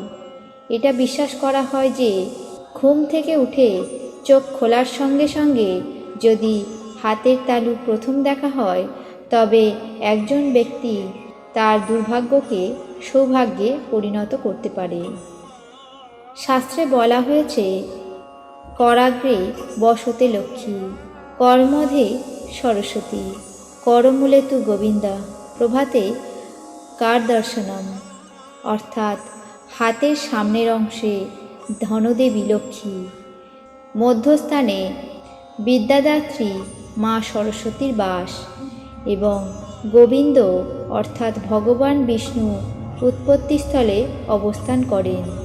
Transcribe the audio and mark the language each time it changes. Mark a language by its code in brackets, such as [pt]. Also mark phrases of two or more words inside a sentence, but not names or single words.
[bn] এটা বিশ্বাস করা হয় যে ঘুম থেকে উঠে চোখ খোলার সঙ্গে সঙ্গে যদি হাতের তালু প্রথম দেখা হয় তবে একজন ব্যক্তি তার দুর্ভাগ্যকে সৌভাগ্যে পরিণত করতে পারে। শাস্ত্রে বলা হয়েছে, [sa] कराग्रे वसते लक्ष्मी कर्मध्ये सरस्वती करमूले तु गोविन्दः प्रभाते कार्यदर्शनम्। [bn] অর্থাৎ হাতের সামনের অংশে ধনদেবী লক্ষ্মী, মধ্যস্থানে বিদ্যাদাত্রী মা সরস্বতীর বাস এবং গোবিন্দ অর্থাৎ ভগবান বিষ্ণু উৎপত্তিস্থলে অবস্থান করেন।